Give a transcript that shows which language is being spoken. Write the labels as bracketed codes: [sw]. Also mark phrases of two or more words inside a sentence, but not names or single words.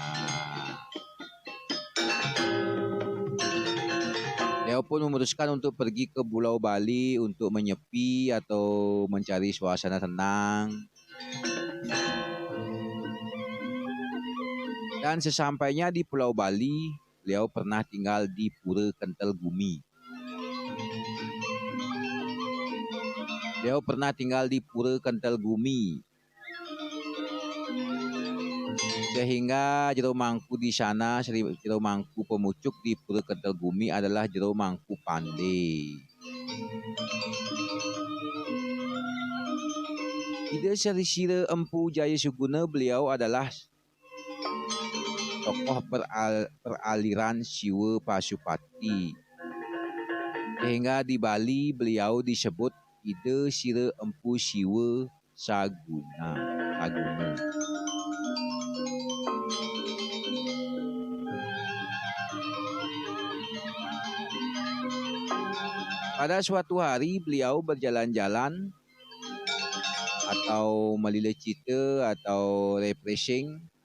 [id] Beliau pun memutuskan untuk pergi ke Pulau Bali untuk menyepi atau mencari suasana tenang Dan sesampainya di Pulau Bali, beliau pernah tinggal di Pura Kental Gumi. Beliau pernah tinggal di Pura Kental Gumi. Sehingga jero mangku di sana, jero mangku pemucuk di Pura Kental Gumi adalah jero mangku pandai. Ide Sri Sira Empu Jaya Suguna, beliau adalah tokoh peraliran Siwa Pasupati. Sehingga di Bali beliau disebut Ide Sira Empu Siwa Saguna. Pada suatu hari beliau berjalan-jalan atau [ban] melila cita [id] atau refreshing.